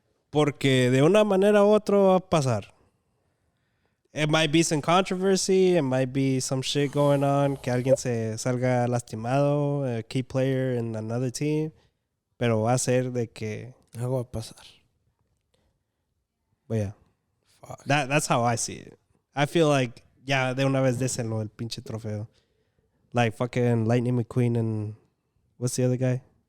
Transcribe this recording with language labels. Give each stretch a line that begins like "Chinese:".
Spanish: Porque de una manera u otra va a pasar.
English: It might be some controversy. It might be some shit going on.
Spanish: Que alguien se salga lastimado.
English: A key player in another team.
Spanish: Pero va a ser de que... Algo va a pasar.
English: But yeah. Fuck. That's how I see it. I feel like, yeah,
Spanish: de una vez désenlo el pinche trofeo.
English: Like fucking Lightning McQueen and... What's the other guy?